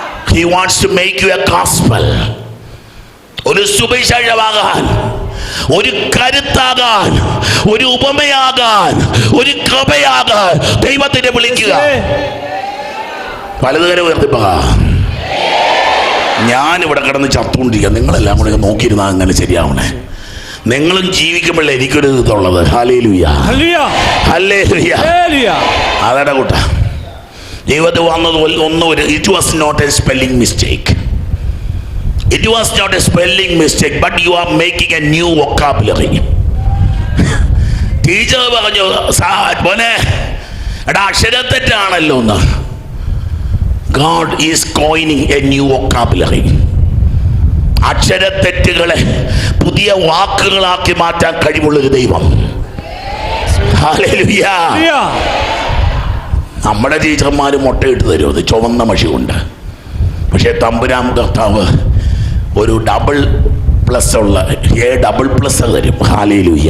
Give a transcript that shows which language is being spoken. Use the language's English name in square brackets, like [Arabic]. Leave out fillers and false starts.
[English] He wants to make you a gospel. [Malayalam] ഒരു സുവിശേഷമാകാൻ, ഒരു കരുത്താകാൻ, ഒരു ഉപമയാകാൻ, ഒരു കൃപയാകാൻ ദൈവത്തിനെ വിളിക്കുക. പലതുകരെ ഉയർത്തിപ്പോ. ഞാനിവിടെ കിടന്ന് ചത്തുകൊണ്ടിരിക്കുക. നിങ്ങളെല്ലാം കൂടെ നോക്കിയിരുന്നാൽ അങ്ങനെ ശരിയാവണേ. നിങ്ങളും ജീവിക്കുമ്പോഴേ എനിക്കൊരു ഇതുള്ളത്. Hallelujah hallelujah. അതെടാ കൂട്ട, ജീവിതത്തിൽ വന്നത് ഒന്നും [English] It was not a spelling mistake. It was not a spelling mistake, but you are making a new vocabulary. [Malayalam] Teacher പറഞ്ഞു, മോനെ എടാ അക്ഷരത്തെറ്റാണല്ലോ എന്ന്. [English] God is coining a new vocabulary. [Malayalam] അക്ഷരത്തെറ്റുകളെ പുതിയ വാക്കുകളാക്കി മാറ്റാൻ കഴിവുള്ളൊരു ദൈവം. ഹല്ലേലൂയ. നമ്മുടെ ടീച്ചർമാർ മുട്ടയിട്ട് തരും അത് ചുവന്ന മഷി കൊണ്ട്. പക്ഷേ തമ്പുരാൻ കർത്താവ് ഒരു ഡബിൾ പ്ലസ് ഉള്ള ഡബിൾ പ്ലസ് തരും. ഹല്ലേലൂയ.